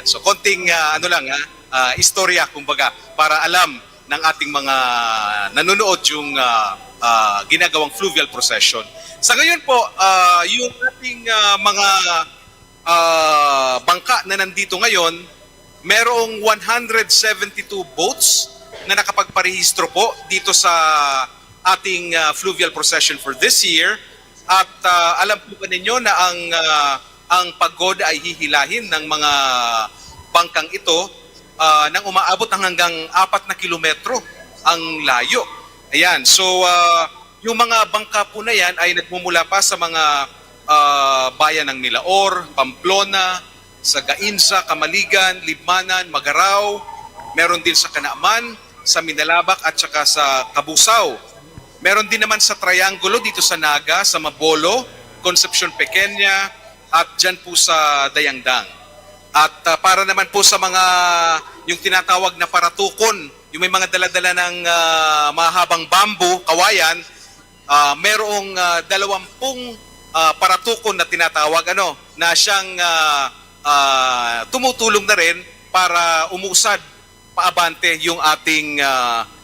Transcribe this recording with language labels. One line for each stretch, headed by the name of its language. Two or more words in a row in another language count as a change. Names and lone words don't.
Filipino: So konting istorya kumbaga para alam ng ating mga nanonood yung ginagawang
English: fluvial procession.
Filipino: Sa ngayon po, yung ating mga bangka na nandito ngayon, merong 172 boats na nakapagparehistro po dito sa ating
English: fluvial procession for this year.
Filipino: At alam po ba ninyo na ang pagoda ay hihilahin ng mga bangkang ito nang umaabot ng hanggang 4 na kilometro ang layo. Ayan, so yung mga bangka po na yan ay nagmumula pa sa mga bayan ng Milaor, Pamplona, sa Gainsa, Kamaligan, Libmanan, Magaraw, meron din sa Kanaaman, sa Minalabak at saka sa Kabusaw. Meron din naman sa Triangulo dito sa Naga, sa Mabolo, Concepcion Pequeña at dyan po sa Dayangdang. At para naman po sa mga yung tinatawag na paratukon, yung may mga daladala ng mahabang bamboo, kawayan, merong 20 paratukon na tinatawag na siyang tumutulong na rin para umusad paabante yung ating pagoda.